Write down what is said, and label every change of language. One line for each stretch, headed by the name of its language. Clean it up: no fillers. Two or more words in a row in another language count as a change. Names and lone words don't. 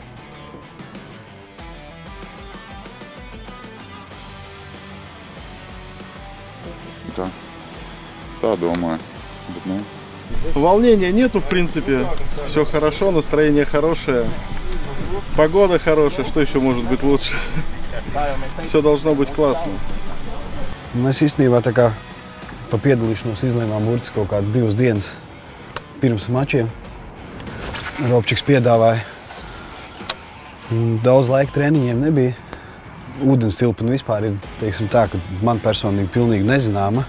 Latvian: Tā, es tā domāju. Bet,
Russian: Волнения нету, в принципе. Все хорошо, настроение хорошее. Погода хорошая, что еще может быть лучше? Все должно быть классно.
Latvian: Mēs īstenībā tā kā pa piedalīšanos izlēmām burtiski kaut kādas 2 dienas pirms mačiem. Robčiks piedāvāja. Daudz laika treniņiem nebija. Ūdens tilpuma vispār ir, teiksim tā, ka man personīgi pilnīgi nezināma.